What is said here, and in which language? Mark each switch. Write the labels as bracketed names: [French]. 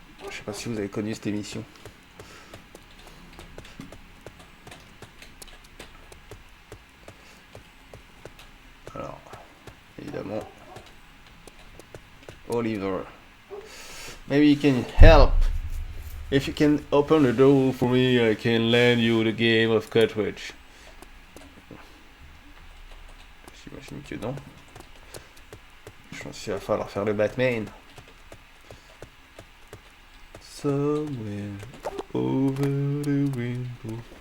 [French] Je sais pas si vous avez connu cette émission. Alors, évidemment, Oliver. [English] Maybe you can help. If you can open the door for me, I can lend you the game of cartridge. [French] J'imagine que non. Je pense qu'il va falloir faire le Batman. [English] Somewhere over the rainbow.